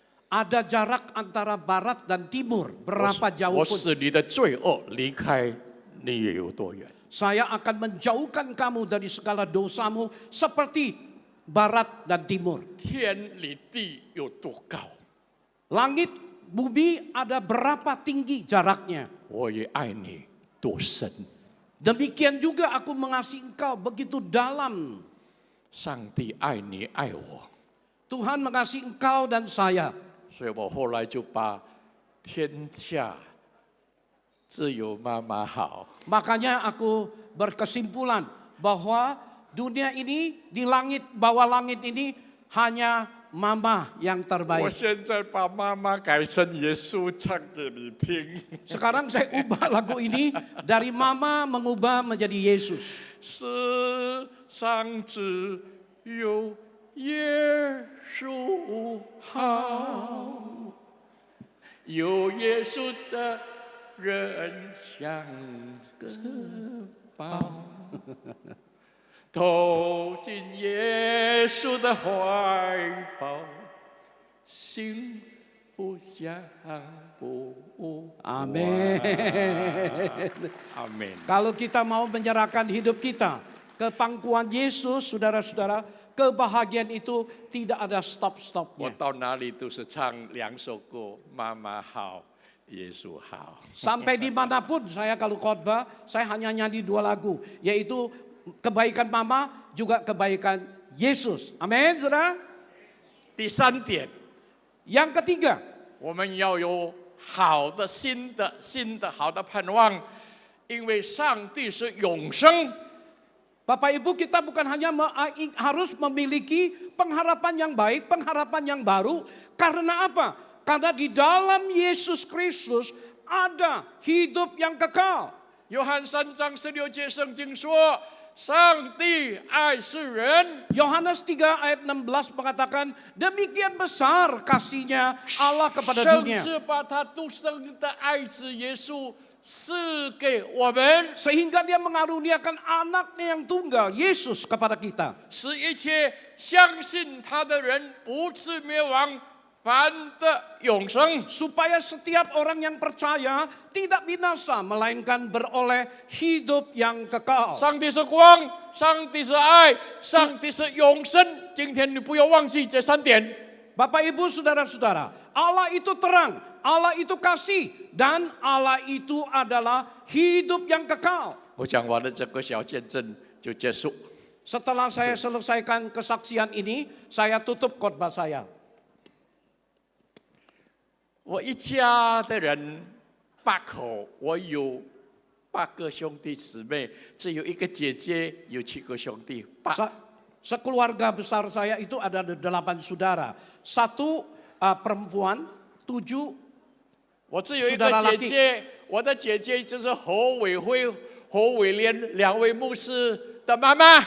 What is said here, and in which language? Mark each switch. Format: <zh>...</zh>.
<id>Ada jarak antara barat dan timur, berapa</id> <zh>我</zh> <id>jauh pun.</id> <zh>使你的罪恶离开你也有多远？</zh> <id>Saya akan menjauhkan kamu dari segala dosamu seperti barat dan timur.</id> <zh>天离地有多高？</zh> <id>Langit, bumi ada berapa tinggi jaraknya.</id> <zh>我也爱你多深？</zh> <id>Demikian juga aku mengasihi engkau begitu dalam.</id> <zh>上帝爱你爱我，</zh> <id>Tuhan mengasihi engkau dan saya.</id> <zh>所以我后来就把天下只有妈妈好。</zh> <id>Makanya aku berkesimpulan bahwa dunia ini di langit, bawah langit ini hanya mama yang</id> <zh>我</zh> <id>terbaik.</id> <zh>现在把妈妈改成耶稣唱给你听。</zh> <id>Sekarang saya ubah lagu ini dari mama mengubah menjadi Yesus.</id> <zh>世上只有耶稣好，有耶稣的人像个宝，投进耶稣的怀抱，幸福相不完。</zh> <id>Amin. Amin. Kalau kita mau menyerahkan hidup kita ke pangkuan Yesus, saudara-saudara, kebahagiaan itu tidak ada</id> <zh>我</zh> <id>stop-stopnya.</id> <zh>到哪里都是唱2首歌，妈妈好，耶稣好。</zh> <id>Sampai dimanapun saya kalau khotbah, saya hanya nyanyi 2 lagu, yaitu kebaikan mama juga kebaikan Yesus. Amin, saudara.</id> <zh>第3点，</zh> <id>Yang ketiga,</id> <zh>我们要有好的新的好的盼望，因为上帝是永生。</zh> <id>Bapak Ibu, kita bukan hanya harus memiliki pengharapan yang baik, pengharapan yang baru. Karena apa? Karena di dalam Yesus Kristus ada hidup yang kekal.</id> <zh>约翰3章16节圣经说：“上帝爱世人，</zh> <id>Yohanes 3 ayat 16 mengatakan, demikian besar kasihnya Allah kepada</id> <zh>甚</zh> <id>dunia.</id> <zh>至把他独生的爱子耶稣赐给我们，</zh> <id>Sehingga dia mengaruniakan anaknya yang tunggal, Yesus kepada kita.</id> <zh>使一切相信他的人不至灭亡，反得永生。”</zh> <id>Supaya setiap orang yang percaya tidak binasa, melainkan beroleh hidup yang kekal.</id> <zh>上帝是光，上帝是爱，上帝是永生。今天你不要忘记这3点。</zh> <id>Bapak Ibu saudara-saudara, Allah itu terang, Allah itu kasih, dan Allah itu adalah hidup yang kekal.</id> <zh>我讲完了这个小见证就结束。</zh> <id>Setelah saya selesaikan kesaksian ini, saya tutup khotbah saya.</id> <zh>我一家的人8口，我有8个兄弟姊妹，只有1个姐姐，有7个兄弟。</zh> <id>Sekeluarga besar saya itu ada 8 saudara. 1 perempuan, 7</id> <zh>我只有1个姐姐，我的姐姐就是侯伟辉、侯伟莲2位牧师的妈妈。</zh>